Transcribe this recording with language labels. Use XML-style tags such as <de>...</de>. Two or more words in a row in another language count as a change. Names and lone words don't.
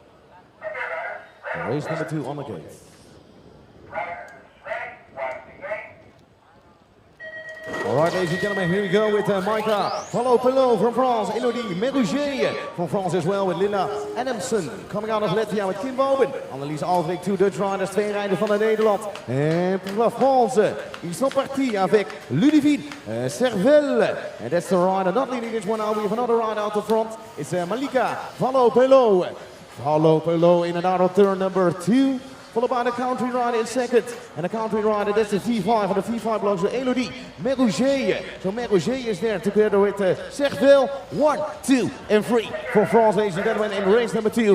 <en>Race number 2 on the gate. Riders, ready, watch the gate. All right, ladies and gentlemen, here we go with Maika Pelot from France, Elodie Merouget from France as well with Lilla Adamson. Coming out of Latvia with Kim Boben. Annelies Alvrik, 2 Dutch riders,</en> <nl>2 rijders van Nederland.</nl> <fr>En pour la France, ils sont partis avec Ludivine Servel.</fr> <en>And that's the rider not leading this one out. We have another rider out the front. It's Malika Pelot. Pelot in and out of turn number 2. Followed by the country rider in second. And the country rider, that's the V5. And the V5 belongs to Elodie Merouget. So Merouget is there together with Servel. 1, 2, and 3 for France, ladies and gentlemen, in race number 2.</en>